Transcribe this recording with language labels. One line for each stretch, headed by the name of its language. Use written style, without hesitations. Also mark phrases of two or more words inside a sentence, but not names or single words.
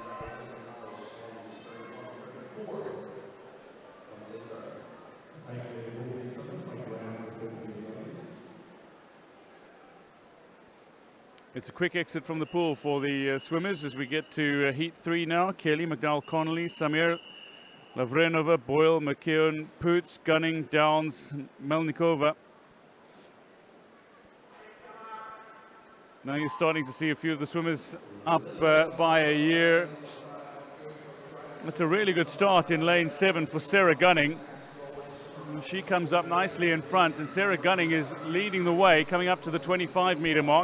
English: It's a quick exit from the pool for the swimmers as we get to heat 3 now. Kelly, McDowell, Connolly, Samir, Lavrenova, Boyle, McKeown, Poots, Gunning, Downs, Melnikova. Now you're starting to see a few of the swimmers up by a year. That's a really good start in lane 7 for Sarah Gunning. And she comes up nicely in front, and Sarah Gunning is leading the way, coming up to the 25-meter mark.